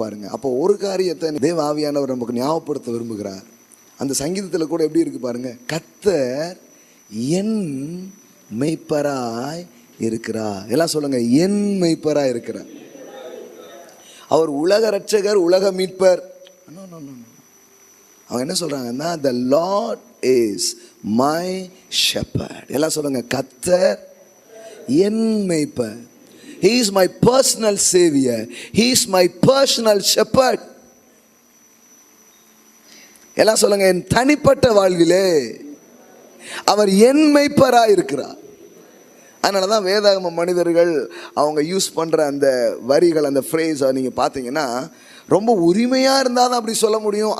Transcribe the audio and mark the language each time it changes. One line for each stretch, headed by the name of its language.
Tamil: பாருங்க, அப்போ ஒரு காரியத்தை தேவ ஆவியானவர் நமக்கு ஞாபகப்படுத்த விரும்புகிறார். அந்த சங்கீதத்தில் கூட எப்படி இருக்கு பாருங்க, கர்த்தர் என் மெய்ப்பராய் இருக்கிறார். எல்லாம் சொல்லுங்க, என் மெய்ப்பராய் இருக்கிறார். அவர் உலக ரட்சகர், உலக மீட்பர். அவங்க என்ன சொல்றாங்கன்னா,
English: the Lord is my shepherd.
Tamil: எல்லாம் சொல்லுங்க, கர்த்தர் என் மெய்ப்பர்.
English: He is my personal savior. He is my personal shepherd.
Tamil: எல்லாம் சொல்லுங்க, என் தனிப்பட்ட வாழ்விலே அவர் என் மெய்ப்பராய் இருக்கிறார். அதனால தான் வேதாகம மனிதர்கள் அவங்க யூஸ் பண்ணுற அந்த வரிகள், அந்த ஃப்ரேஸை நீங்கள் பார்த்தீங்கன்னா ரொம்ப உரிமையாக இருந்தால் தான் அப்படி சொல்ல முடியும்.